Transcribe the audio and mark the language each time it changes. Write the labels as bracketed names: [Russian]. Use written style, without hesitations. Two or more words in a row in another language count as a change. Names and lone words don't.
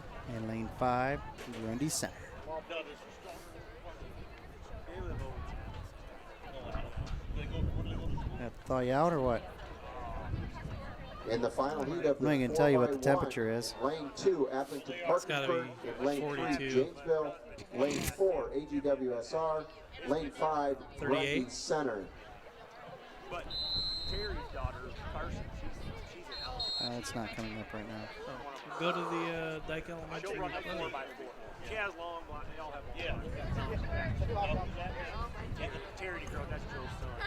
[English] And lane 5 is Grundy Center. Have to thaw you out or what? In the final heat of I'm not going to tell you what the temperature is. Lane 2, Appleton It's gotta Parkersburg. be In lane 42. 3, Janesville. Lane 4, AGWSR. Lane 5, 38. Grundy Center. But Terry's daughter, Carson, she's an elf. It's not coming up right now. Oh, go to the Dyke She'll Elementary. run a Clinic. 4x4. She has long, they all have Yeah. Terry girl, that's Joe's son.